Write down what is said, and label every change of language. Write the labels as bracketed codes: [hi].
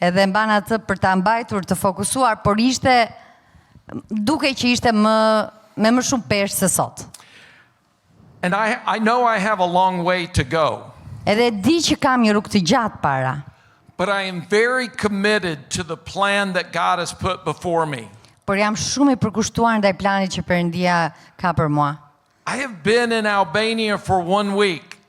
[sq] Edhe mban atë për ta mbajtur të fokusuar, por dukej që ishte me më shumë peshë se sot. [en] And I know I have a long way to go. [sq] Edhe di që kam një rrugë të gjatë para. [en] But I am very committed to the plan that God has put before me. [sq] Por jam shumë I përkushtuar ndaj planit që Perëndia ka për mua. [en] I have been in Albania for 1 week.